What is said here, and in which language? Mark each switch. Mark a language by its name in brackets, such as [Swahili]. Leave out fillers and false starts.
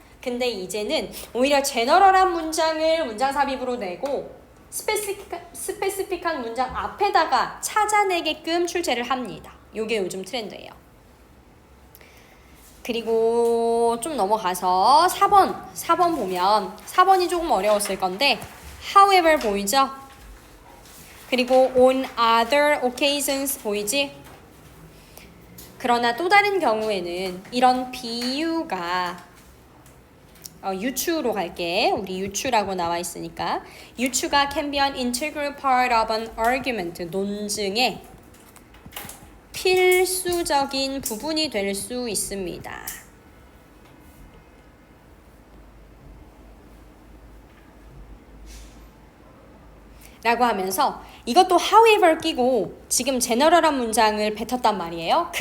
[Korean] 근데 이제는 오히려 제너럴한 문장을 문장 삽입으로 내고 스페시픽한 문장 앞에다가 찾아내게끔 출제를 합니다. 요게 요즘 트렌드예요. 그리고 좀 넘어가서 4번 보면 4번이 조금 어려웠을 건데 however 보이죠? 그리고 [English] on other occasions [Korean] 보이지? 그러나 또 다른 경우에는 이런 비유가 유추로 갈게. 우리 유추라고 나와 있으니까 유추가 [English] can be an integral part of an argument. [Korean] 논증의 필수적인 부분이 될 수 있습니다. 라고 하면서 이것도 however 끼고 지금 제너럴한 문장을 뱉었단 말이에요.